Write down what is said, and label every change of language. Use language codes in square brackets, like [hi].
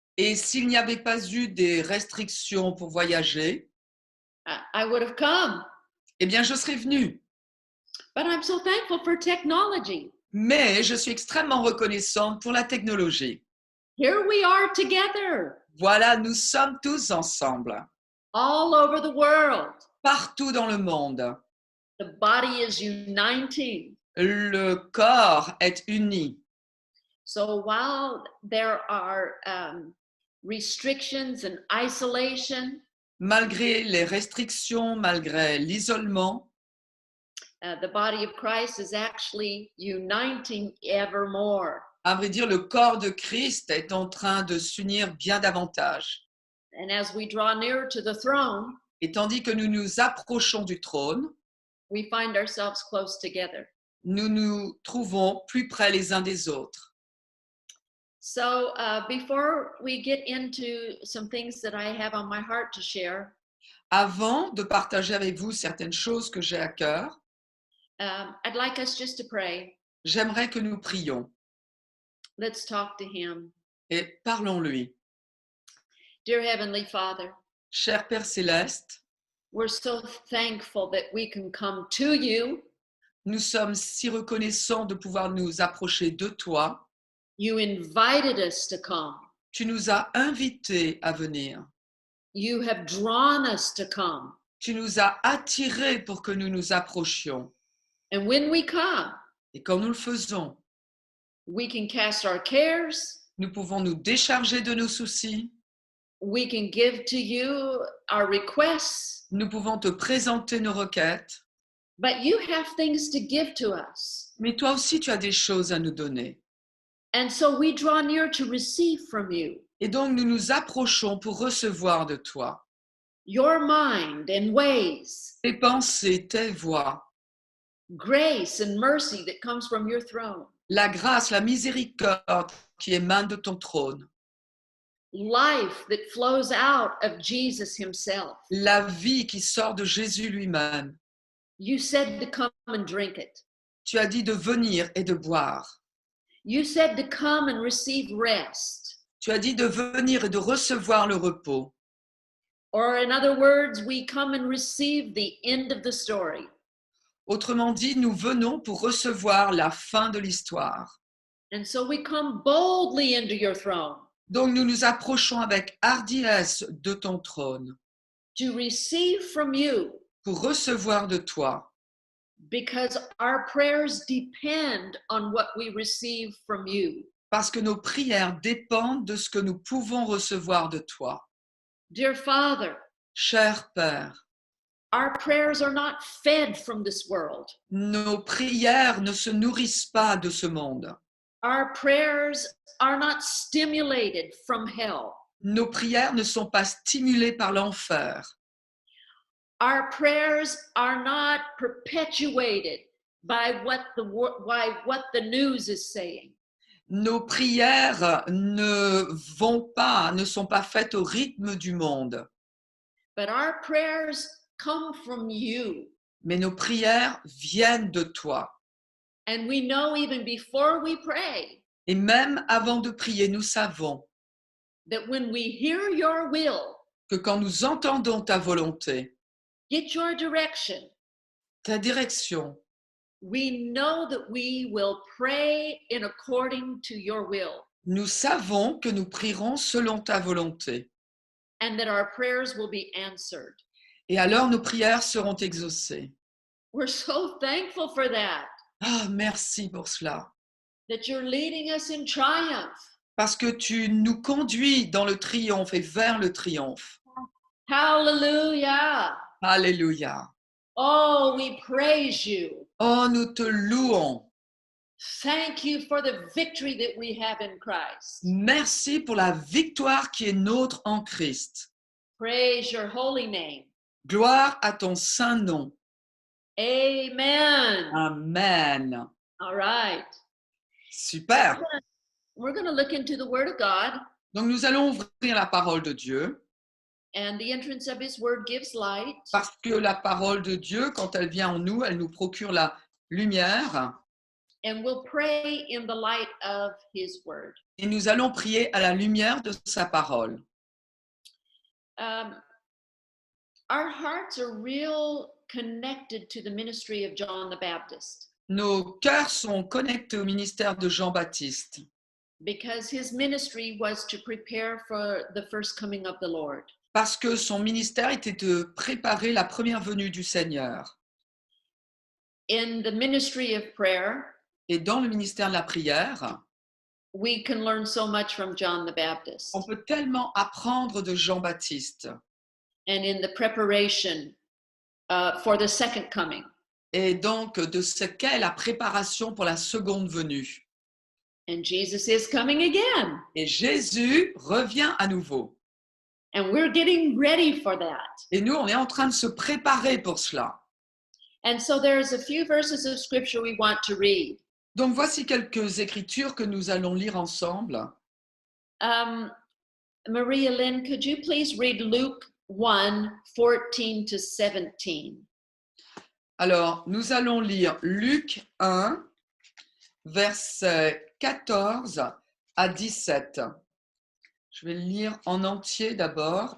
[fr] et s'il n'y avait pas eu des restrictions pour voyager, [en] I would have come. [fr] Eh bien, je serais venue. [en] But I'm so thankful for technology. [fr] Mais je suis extrêmement reconnaissante pour la technologie. [en] Here we are together. [fr] Voilà, nous sommes tous ensemble, [en] all over the world. [fr] partout dans le monde. [en] The body is uniting. [fr] Le corps est uni. [en] So while there are restrictions and isolation, [fr] Malgré les restrictions, malgré l'isolement, [en] the body of Christ is actually uniting ever more. [fr] à vrai dire, le corps de Christ est en train de s'unir bien davantage. [en] And as we draw nearer to the throne, [fr] Et tandis que nous nous approchons du trône, [en] we find ourselves close together. [fr] nous nous trouvons plus près les uns des autres. [en] So before we get into some things that I have on my heart to share, [fr] Avant de partager avec vous certaines choses que j'ai à cœur, [en] I'd like us just to pray. [fr] j'aimerais que nous prions [en] Let's talk to him. [fr] et parlons-lui. [en] Dear Heavenly Father, [fr] Cher Père Céleste, [en] we're so thankful that we can come to you. [fr] nous sommes si reconnaissants de pouvoir nous approcher de toi. [en] You invited us to come. [fr] Tu nous as invités à venir. [en] You have drawn us to come. [fr] Tu nous as attirés pour que nous nous approchions. [en] And when we come, [fr] Et quand nous le faisons, [en] we can cast our cares. [fr] nous pouvons nous décharger de nos soucis. [en] We can give to you our requests. [fr] Nous pouvons te présenter nos requêtes. [en] But you have things to give to us. [fr] Mais toi aussi, tu as des choses à nous donner. [en] And so we draw near to receive from you [fr] Et donc, nous nous approchons pour recevoir de toi [en] your mind and ways, [fr] tes pensées, tes voies, [en] grace and mercy that comes from your throne, [fr] la grâce, la miséricorde qui émane de ton trône, [en] life that flows out of Jesus himself. [fr] la vie qui sort de Jésus lui-même. [en] You said to come and drink it. [fr] Tu as dit de venir et de boire. [en] You said to come and receive rest. [fr] Tu as dit de venir et de recevoir le repos. [en] Or in other words, we come and receive the end of the story. [fr] Autrement dit, nous venons pour recevoir la fin de l'histoire. [en] And so we come boldly into your throne [fr] Donc, nous nous approchons avec hardiesse de ton trône [en] to receive from you, [fr] pour recevoir de toi, [en] because our prayers depend on what we receive from you. [fr] parce que nos prières dépendent de ce que nous pouvons recevoir de toi. [en] Dear Father, [fr] Cher Père, [en] our prayers are not fed from this world. [fr] nos prières ne se nourrissent pas de ce monde. [en] Our prayers are not stimulated from hell. [fr] Nos prières ne sont pas stimulées par l'enfer. [en] Our prayers are not perpetuated by what the news is saying. [fr] Nos prières ne sont pas faites au rythme du monde. [en] But our prayers come from you. [fr] Mais nos prières viennent de toi. [en] And we know even before we pray [fr] Et même avant de prier, nous savons [en] that when we hear your will, [fr] que quand nous entendons ta volonté, [en] get your direction, [fr] ta direction, [en] we know that we will pray in according to your will [fr] nous savons que nous prierons selon ta volonté. [en] and that our prayers will be answered. [fr] Et alors nos prières seront exaucées. [en] We're so thankful for that, [fr] Ah, merci pour cela. [en] that you're leading us in triumph. [fr] Parce que tu nous conduis dans le triomphe et vers le triomphe. [en] Hallelujah. [fr] Alléluia. [en] Oh, we praise you. [fr] Oh, nous te louons. [en] Thank you for the victory that we have in Christ. [fr] Merci pour la victoire qui est nôtre en Christ. [en] Praise your holy name. [fr] Gloire à ton saint nom. [en] Amen. [fr] Amen. [en] All right. [fr] Super. [en] We're going to look into the Word of God, [fr] Donc nous allons ouvrir la parole de Dieu [en] and the entrance of His Word gives light. [fr] parce que la parole de Dieu, quand elle vient en nous, elle nous procure la lumière [en] And we'll pray in the light of His Word. [fr] et nous allons prier à la lumière de sa parole. [en] Our hearts are real connected to the ministry of John the Baptist. [fr] Nos cœurs sont connectés au ministère de Jean-Baptiste. [en] because his ministry was to prepare for the first coming of the Lord. [fr] Parce que son ministère était de préparer la première venue du Seigneur. [en] In the ministry of prayer, [fr] Et dans le ministère de la prière, [en] we can learn so much from John the Baptist. [fr] on peut tellement apprendre de Jean-Baptiste. [en] And in the preparation for the second coming. [fr] Et donc de ce qu'est la préparation pour la seconde venue. [en] And Jesus is coming again. [fr] Et Jésus revient à nouveau. [en] And we're getting ready for that. [fr] Et nous, on est en train de se préparer pour cela. [en] And so there's a few verses of scripture we want to read. [fr] Donc voici quelques écritures que nous allons lire ensemble. [en] Maria Lynn, could you please read Luke 1, 14 to 17? [fr] Alors, nous allons lire Luc 1, versets 14 à 17. Je vais le lire en entier d'abord.